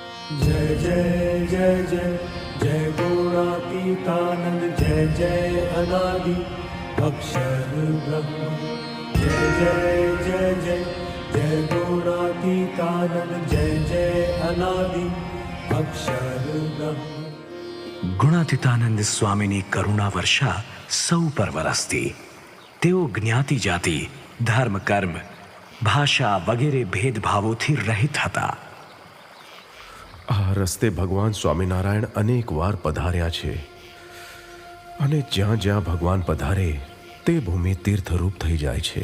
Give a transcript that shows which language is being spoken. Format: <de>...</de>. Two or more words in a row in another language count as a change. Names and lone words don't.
<sa>जय जय जय जय जय गुणातीतानंद जय जय अनादि अक्षर ब्रह्म जय जय जय जय जय गुणातीतानंद जय जय अनादि अक्षर ब्रह्म।</sa> <gu>ગુણાતીતાનંદ સ્વામીની કરુણા વર્ષા સૌ પર વરસતી. તેઓ જ્ઞાતિ જાતિ, ધર્મ કર્મ, ભાષા વગેરે ભેદભાવોથી રહિત હતા. આ રસ્તે ભગવાન સ્વામિનારાયણ અનેક વાર પધાર્યા છે અને જ્યાં જ્યાં ભગવાન પધારે તે ભૂમિ તીર્થરૂપ થઈ જાય છે.</gu>